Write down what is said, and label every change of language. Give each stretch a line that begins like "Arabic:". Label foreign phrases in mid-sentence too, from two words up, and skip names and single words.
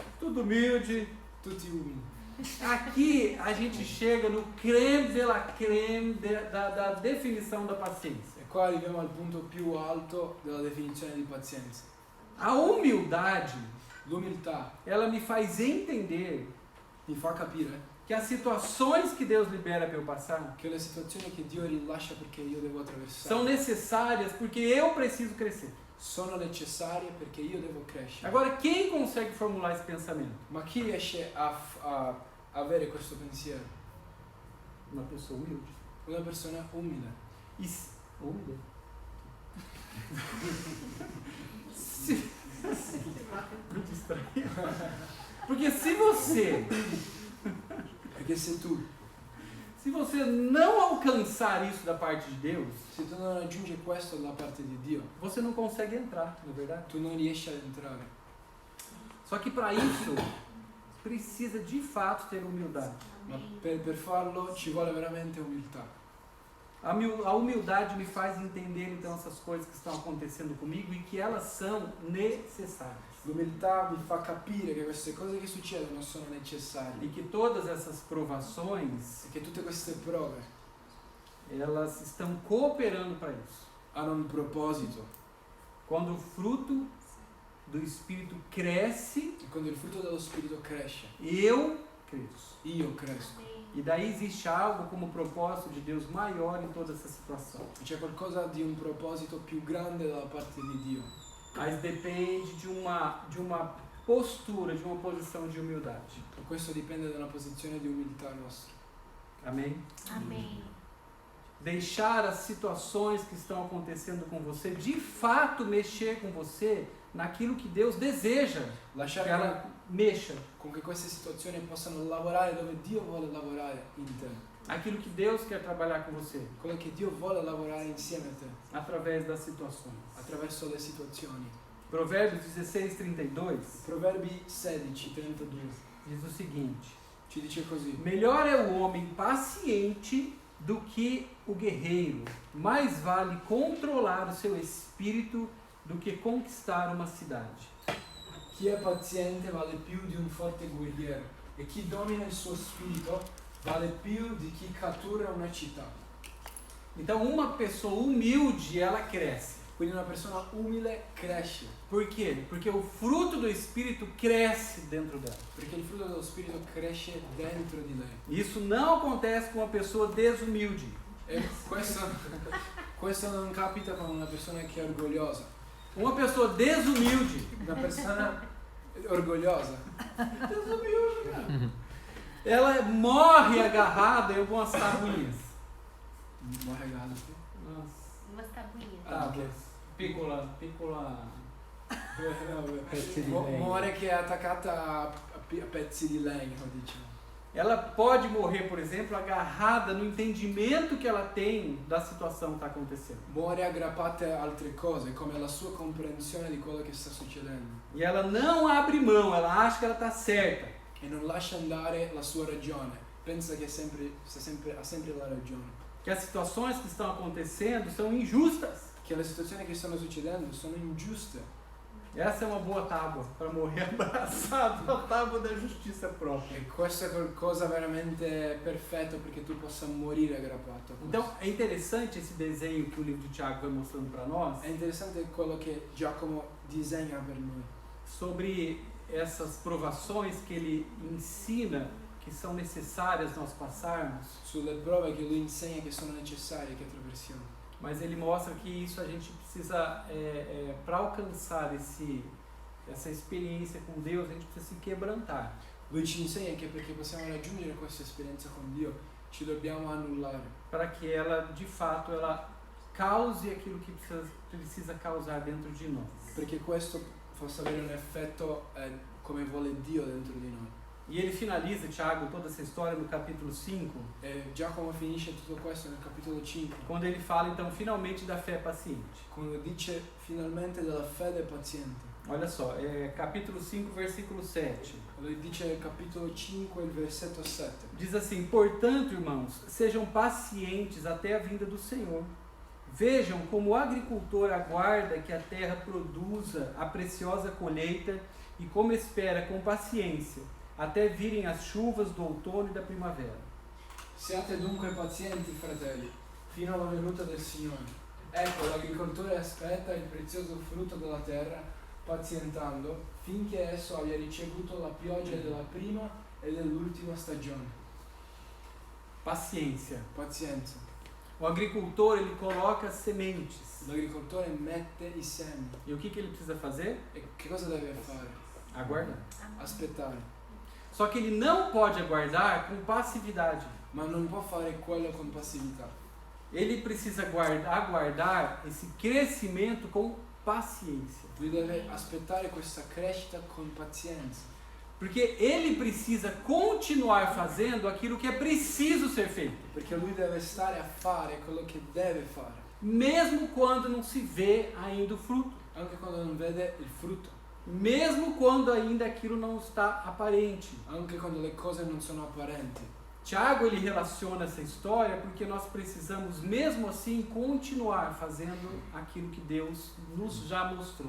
Portuguese: Tudo humilde.
Italian: tutti umili.
Portuguese: Aqui a gente chega no
French: creme de la creme
Portuguese: da definição da paciência.
Italian: E qua arriviamo al punto più alto della definizione di pazienza.
Portuguese: A humildade,
Italian: L'umiltà
Portuguese: ela me faz entender
Italian: mi fa capire
Portuguese: que as situações que Deus libera para eu passar
Italian: che le situazioni che Dio rilascia perché io devo attraversare
Portuguese: são necessárias porque eu preciso crescer.
Italian: sono necessarie perché io devo crescere.
Portuguese: Agora, quem consegue formular esse pensamento?
Italian: Ma chi riesce a avere questo pensiero?
Portuguese: Uma pessoa humilde.
Italian: Una persona umile.
Portuguese: Humilde? Muito estranho. Porque se você
Italian: Perché se tu
Portuguese: não alcançar isso da parte de Deus,
Italian: se tu non raggiungi questo da parte di Dio,
Portuguese: você não consegue entrar, não é verdade?
Italian: tu non riesci ad entrare.
Portuguese: Só que para isso precisa de fato ter humildade.
Italian: Ma per farlo ci vuole veramente umiltà.
Portuguese: A humildade me faz entender então essas coisas que estão acontecendo comigo e que elas são necessárias.
Italian: L'umiltà mi fa capire che queste cose che succedono sono necessarie
Portuguese: E que todas essas provações,
Italian: e che tutte queste prove
Portuguese: elas estão cooperando para isso.
Italian: hanno un proposito.
Portuguese: Quando o fruto do Espírito cresce,
Italian: E quando il frutto dello Spirito cresce,
Portuguese: eu cresço.
Italian: io cresco.
Portuguese: E daí existe algo como propósito de Deus maior em toda essa situação.
Italian: E c'è qualcosa di un proposito più grande dalla parte di Dio.
Portuguese: Mas depende de uma postura, de uma posição de humildade.
Italian: E questo dipende da una posizione di umiltà nostra.
Portuguese: Amém? Amém. Deixar as situações que estão acontecendo com você de fato mexer com você naquilo que Deus deseja que
Italian: Lasciare
Portuguese: ela mexa,
Italian: con che queste situazioni possano lavorare dove Dio vuole lavorare in te.
Portuguese: aquilo que Deus quer trabalhar com você
Italian: Quello che Dio vuole lavorare insieme a te,
Portuguese: através das situações.
Italian: attraverso le situazioni.
Portuguese: Provérbios 16:32
Italian: Proverbi 16:32
Portuguese: diz o seguinte:
Italian: ci dice così:
Portuguese: melhor é o homem paciente do que o guerreiro, mais vale controlar o seu espírito do que conquistar uma cidade.
Italian: chi è paziente vale più di un forte guerriero e chi domina il suo spirito vale più di chi cattura una città.
Portuguese: Então, uma pessoa humilde, ela cresce.
Italian: Quindi una persona umile cresce,
Portuguese: Por quê? Porque o fruto do Espírito cresce dentro dela.
Italian: perché il frutto dello spirito cresce dentro di lei.
Portuguese: Isso não acontece com uma pessoa desumilde.
Italian: E questo non capita con una persona che è orgogliosa.
Portuguese: Uma pessoa desumilde,
Italian: Una persona orgogliosa
Portuguese: desumilde, cara, ela morre agarrada em algumas tabuinhas.
Italian: muore caldo.
Portuguese: Nossa, Umas tabuinhas. tábuas.
Italian: Piccola. Pezzi di legno. Muore che è attaccata a pezzi di legno, diciamo.
Portuguese: Ela pode morrer, por exemplo, agarrada no entendimento que ela tem da situação que está acontecendo.
Italian: Muore aggrappata a altre cose, come alla sua comprensione di quello che sta succedendo.
Portuguese: E ela não abre mão, ela acha que ela está certa.
Italian: E non lascia andare la sua ragione. Pensa che ha sempre la ragione.
Portuguese: Que as situações que estão acontecendo são injustas.
Italian: Che le situazioni che stanno succedendo sono ingiuste.
Portuguese: Essa é uma boa tábua para morrer abraçado, a tábua da justiça própria.
Italian: E questo è qualcosa veramente perfetto perché tu possa morire aggrappato a questo.
Portuguese: Então é interessante esse desenho que o livro de Tiago vai mostrando para nós
Italian: È interessante quello che Giacomo disegna per noi.
Portuguese: sobre essas provações que ele ensina que são necessárias nós passarmos
Italian: Sulle prove che lui insegna che sono necessarie che attraversiamo.
Portuguese: Mas ele mostra que isso a gente precisa, para alcançar essa experiência com Deus, a gente precisa se quebrantar.
Italian: Lui ci insegna che perché possiamo raggiungere questa esperienza con Dio ci dobbiamo annullare,
Portuguese: Para que ela, de fato, ela cause aquilo que precisa causar dentro de nós.
Italian: perché questo possa avere un effetto come vuole Dio dentro di noi.
Portuguese: E ele finaliza, Tiago, toda essa história no capítulo 5,
Italian: E Giacomo finisce tutto questo nel capitolo 5,
Portuguese: quando ele fala, então, finalmente da fé paciente.
Italian: quando dice finalmente della fede paziente.
Portuguese: Olha só, capítulo 5, versículo 7.
Italian: Lui dice nel capitolo 5, il versetto 7.
Portuguese: Diz assim: portanto, irmãos, sejam pacientes até a vinda do Senhor. Vejam como o agricultor aguarda que a terra produza a preciosa colheita e como espera com paciência até virem as chuvas do outono e da primavera.
Italian: Siate dunque pazienti, fratelli, fino alla venuta del Signore. Ecco, l'agricoltore aspetta il prezioso frutto della terra, pazientando, finché esso abbia ricevuto la pioggia della prima e dell'ultima stagione.
Portuguese: Paciência.
Italian: Pazienza.
Portuguese: O agricultor, ele coloca sementes.
Italian: L'agricoltore mette i semi.
Portuguese: E o que ele precisa fazer?
Italian: E che cosa deve fare?
Portuguese: Aguardar.
Italian: Aspettare.
Portuguese: Só que ele não pode aguardar com passividade.
Italian: Ma non può fare quello con passività.
Portuguese: Ele precisa aguardar esse crescimento com paciência.
Italian: Lui deve aspettare questa crescita con pazienza.
Portuguese: Porque ele precisa continuar fazendo aquilo que é preciso ser feito.
Italian: Perché lui deve stare a fare quello che deve fare.
Portuguese: Mesmo quando não se vê ainda o fruto.
Italian: Anche quando non vede il frutto.
Portuguese: Mesmo quando ainda aquilo não está aparente.
Italian: Anche quando le cose non sono apparenti.
Portuguese: Tiago, ele relaciona essa história porque nós precisamos mesmo assim continuar fazendo aquilo que Deus nos já mostrou.